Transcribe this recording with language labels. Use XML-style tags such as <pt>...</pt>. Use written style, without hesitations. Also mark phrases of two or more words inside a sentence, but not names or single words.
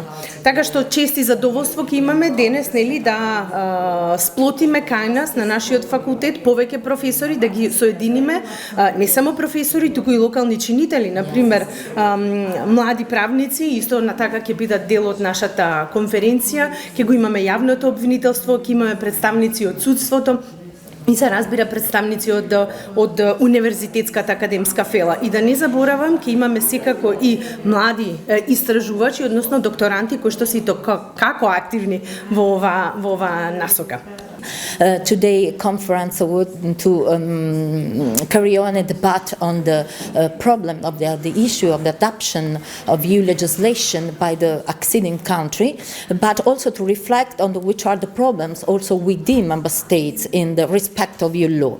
<mk>Така што чести задоволство ќе имаме денес, нели, да сплотиме кај нас на нашиот факултет повеќе професори, да ги соединиме, не само професори, туку и локални чинители, например млади правници, исто на така ќе бидат дел од нашата конференција, ќе го имаме јавното обвинителство, ќе имаме представници од судството, и се разбира представници од универзитетската академска фела. И да не заборавам, ќе имаме секако и млади истражувачи, односно докторанти кои што се како активни во ова насока.</mk> <en>Today conference to carry on a debate on the problem of the issue of the adoption of EU legislation by the acceding country, but also to reflect on which are the problems also within member states in the respect of EU law.</en>